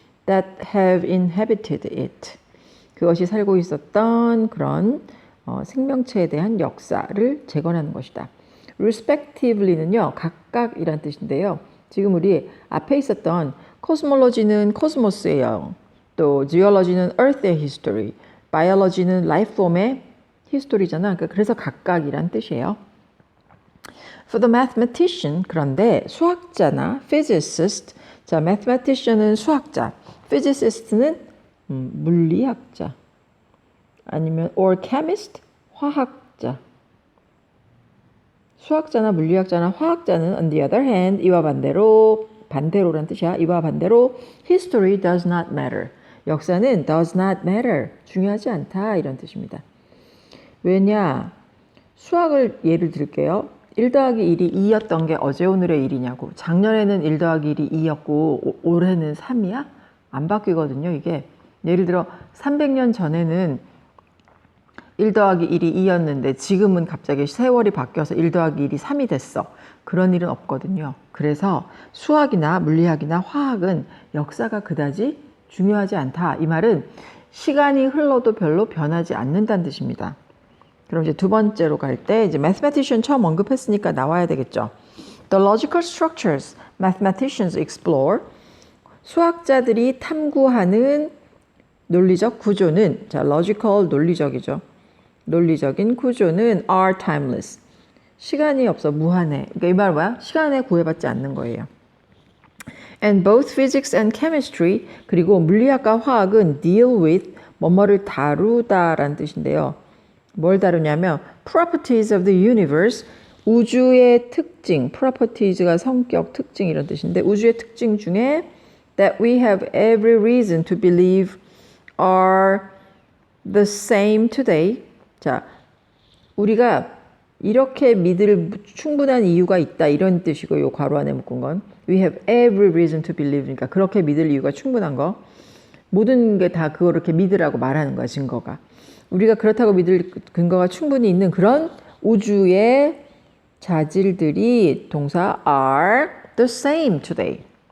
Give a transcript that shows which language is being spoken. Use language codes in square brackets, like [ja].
[en] that have inhabited it. [ko] 그것이 살고 있었던 그런 생명체에 대한 역사를 재건하는 것이다. respectively는요, 각각이란 뜻인데요. 지금 우리 앞에 있었던 cosmology는 코스모스예요. 또 geology는 earth의 history, biology는 life form의 history잖아. 그래서 각각이란 뜻이에요. [en] For the mathematician, [ko] 그런데 수학자나 physicist, 자, mathematician은 수학자, physicist는 물리학자, 아니면 or chemist, 화학자. 수학자나 물리학자나 화학자는 [en] on the other hand, [ko] 이와 반대로란 뜻이야. 이와 반대로 [en] history does not matter. [ko] 역사는 [en] does not matter. [ko] 중요하지 않다 이런 뜻입니다. 왜냐? 수학을 예를 들게요. 1 더하기 1이 2였던 게 어제 오늘의 일이냐고. 작년에는 1 더하기 1이 2였고 올해는 3이야? 안 바뀌거든요. 이게 예를 들어 300년 전에는 1 더하기 1이 2였는데 지금은 갑자기 세월이 바뀌어서 1 더하기 1이 3이 됐어. 그런 일은 없거든요. 그래서 수학이나 물리학이나 화학은 역사가 그다지 중요하지 않다. 이 말은 시간이 흘러도 별로 변하지 않는다는 뜻입니다. 그럼 이제 두 번째로 갈 때 이제 mathematician 처음 언급했으니까 나와야 되겠죠. [en] The logical structures mathematicians explore. [ko] 수학자들이 탐구하는 논리적 구조는, 자, logical 논리적이죠. 논리적인 구조는 [en] are timeless. [ko] 시간이 없어, 무한해. 그러니까 이 말은 뭐야? 시간에 구애받지 않는 거예요. [en] And both physics and chemistry, [ko] 그리고 물리학과 화학은 [en] deal with, [ko] 뭐뭐를 다루다라는 뜻인데요. 뭘 다루냐면 [en] properties of the universe, [ko] 우주의 특징, [en] properties가 [ko] 성격, 특징 이런 뜻인데 우주의 특징 중에 [en] that we have every reason to believe are the same today. [ko] 자, 우리가 이렇게 믿을 충분한 이유가 있다 이런 뜻이고 요 괄호 안에 묶은 건 [en] we have every reason to believe. [ko] 그러니까 그렇게 믿을 이유가 충분한 거. 모든 게 다 그걸 이렇게 믿으라고 말하는 거야, 증거가. 우리가 그렇다고 믿을 근거가 충분히 있는 그런 우주의 자질들이 동사 [en] are the same today.